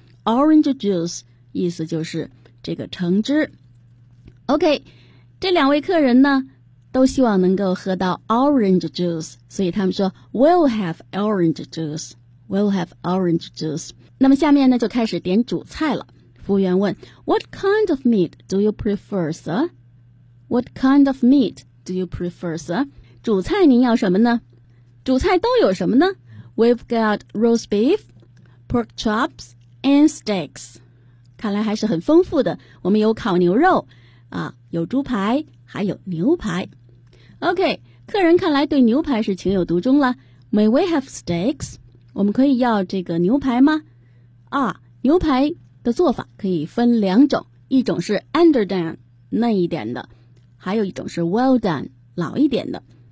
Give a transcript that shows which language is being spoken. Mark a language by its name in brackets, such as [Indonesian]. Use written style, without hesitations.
[English] Orange juice [Chinese] 意思就是这个橙汁。 OK， 这两位客人呢都希望能够喝到 orange juice， 所以他们说 [English] We'll have orange juice. We'll have orange juice. [Chinese] 那么下面呢就开始点主菜了。服务员问 [English] What kind of meat do you prefer, sir? What kind of meat do you prefer, sir? [Chinese] 主菜您要什么呢？主菜都有什么呢？ [English] We've got roast beef, pork chops, and steaks. [Chinese] 看来还是很丰富的。我们有烤牛肉啊，有猪排，还有牛排。 OK， 客人看来对牛排是情有独钟了。 [English] May we have steaks? [Chinese] 我们可以要这个牛排吗？啊，牛排的做法可以分两种，一种是 underdone 嫩一点的，还有一种是 well done 老一点的。